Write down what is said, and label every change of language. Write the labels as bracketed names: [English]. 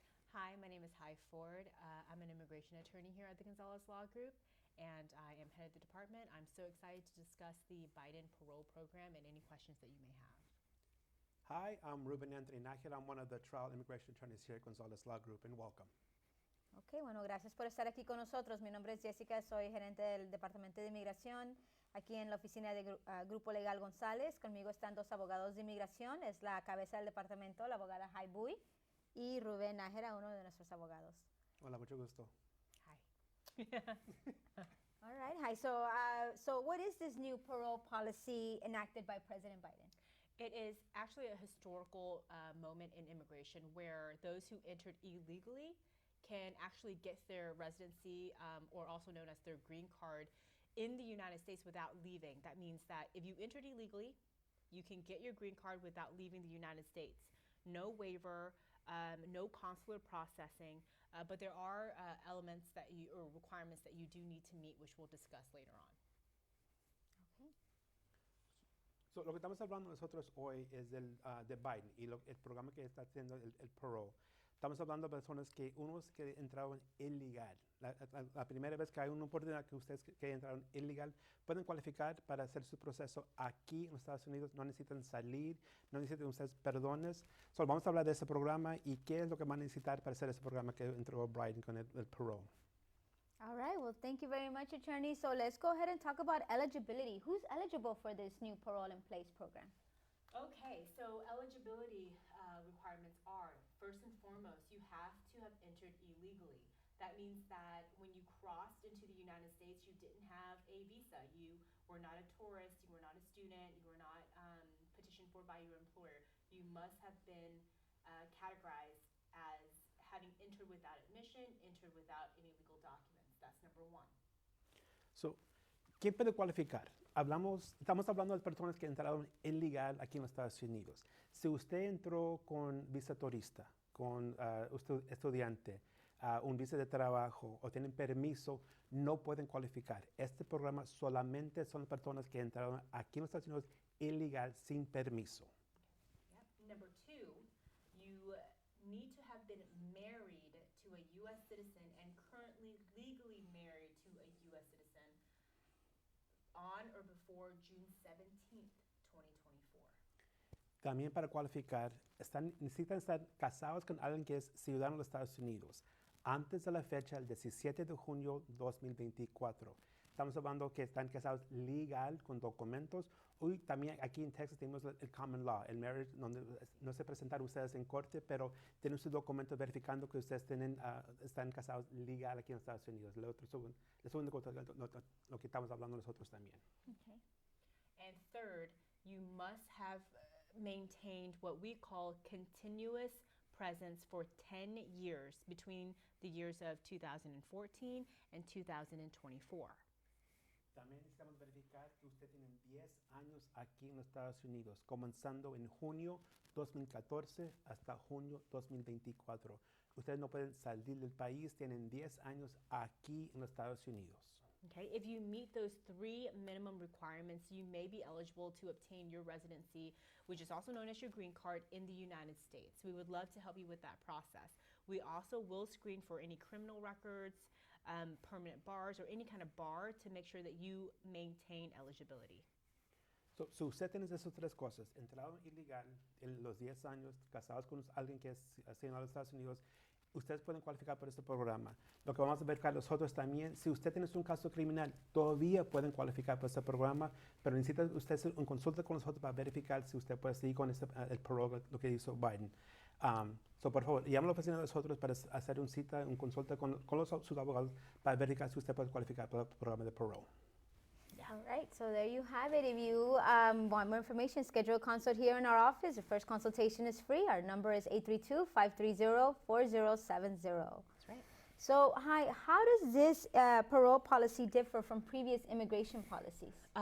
[English] Hi, my name is Hy Ford. I'm an immigration attorney here at the Gonzalez Law Group, and I am head of the department. I'm so excited to discuss the Biden Parole program and any questions that you may have. Hi, I'm Ruben Anthony Nájera. I'm one of the trial immigration attorneys here at Gonzalez Law Group, and welcome. [Spanish] Ok, bueno, gracias por estar aquí con nosotros. Mi nombre es Jessica, soy gerente del Departamento de Inmigración aquí en la oficina de Grupo Legal González. Conmigo están dos abogados de inmigración, es la cabeza del departamento, la abogada Hy Bui, y Rubén Nájera, uno de nuestros abogados. Hola, mucho gusto. [English] Hi. All right, Hy. So what is this new parole policy enacted by President Biden? It is actually a historical moment in immigration where those who entered illegally can actually get their residency, or also known as their green card, in the United States without leaving. That means that if you entered illegally, you can get your green card without leaving the United States. No waiver, no consular processing, but there are elements that or requirements that you do need to meet, which we'll discuss later on. Okay. [Spanish] So, lo que estamos hablando nosotros hoy es de Biden y el programa que está haciendo el Parole. Estamos hablando de personas que unos que entraron ilegal. La primera vez que hay una oportunidad que ustedes que entraron ilegal pueden cualificar para hacer su proceso aquí en los Estados Unidos. No necesitan salir, no necesitan ustedes perdones. So, vamos a hablar de ese programa y qué es lo que van a necesitar para hacer ese programa que entró Biden con el Parole. [English] All right, well, thank you very much, attorney. So let's go ahead and talk about eligibility. Who's eligible for this new Parole in Place program? Okay, so eligibility requirements are, first and foremost, you have to have entered illegally. That means that when you crossed into the United States, you didn't have a visa. You were not a tourist, you were not a student, you were not petitioned for by your employer. You must have been categorized as having entered without admission, entered without any legal documents. That's number one. [Spanish] So, ¿quién puede cualificar? Estamos hablando de personas que entraron ilegal aquí en los Estados Unidos. Si usted entró con visa turista, con usted estudiante, un visa de trabajo o tienen permiso, no pueden cualificar. Este programa solamente son personas que entraron aquí en los Estados Unidos ilegal sin permiso. [English] Yep. Number two, you need to have been married to a U.S. citizen and currently legally married to a U.S. citizen on or before June 17th, 2024. [Spanish] También para cualificar, necesitan estar casados con alguien que es ciudadano de los Estados Unidos antes de la fecha del 17 de junio 2024. Estamos hablando que están casados legal con documentos. Hoy también aquí en Texas tenemos el common law, el marriage, donde no se presentan ustedes en corte, pero tienen su documento verificando que ustedes están casados legal aquí en Estados Unidos. El segundo lo que estamos hablando nosotros también. Okay. And third, you must have maintained what we call continuous presence for 10 years between the years of 2014 and 2024. También necesitamos verificar que usted tiene 10 años aquí en los Estados Unidos, comenzando en junio 2014 hasta junio 2024. Ustedes no pueden salir del país, tienen 10 años aquí en los Estados Unidos. [English] Okay, if you meet those three minimum requirements, you may be eligible to obtain your residency, which is also known as your green card, in the United States. We would love to help you with that process. We also will screen for any criminal records, permanent bars, or any kind of bar to make sure that you maintain eligibility. [Spanish] So usted tiene esas tres cosas: entrado ilegal en los 10 años, casados con alguien que es ciudadano de los Estados Unidos. Ustedes pueden cualificar por este programa. Lo que vamos a ver con nosotros también, si usted tiene un caso criminal, todavía pueden cualificar por este programa, pero necesita usted hacer una consulta con nosotros para verificar si usted puede seguir con el parole, lo que hizo Biden. Por favor, llame a la oficina de nosotros para hacer una cita, una consulta con sus abogados para verificar si usted puede cualificar por el programa de parole. [English] All right, so there you have it. If you want more information, schedule a consult here in our office. The first consultation is free. Our number is 832-530-4070. That's right. So, Hy, how does this parole policy differ from previous immigration policies?